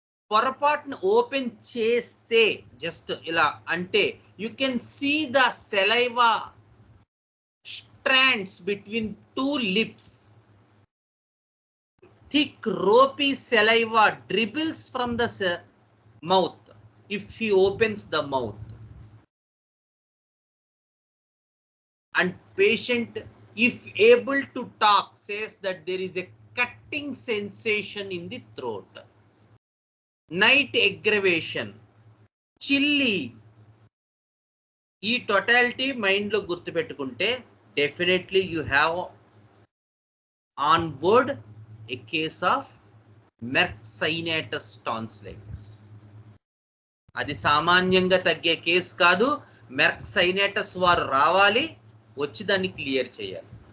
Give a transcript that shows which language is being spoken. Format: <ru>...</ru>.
<te>పొరపాటును ఓపెన్ చేస్తే జస్ట్ ఇలా అంటే</te> <en>You can see the saliva strands between two lips. Thick ropy saliva dribbles from the mouth if he opens the mouth. And patient, if able to talk, says that there is a cutting sensation in the throat. Night aggravation, chilly.</en> <te>ఈ totality mind లో గుర్తు పెట్టుకుంటే</te> <en>Definitely you have on board a case of merc cyanatus tonsillitis.</en> <te>అది సామాన్యంగా తగ్గే case కాదు. మెర్క్సైనేటస్ వారు రావాలి, వచ్చి దాన్ని క్లియర్ చేయాలి.</te>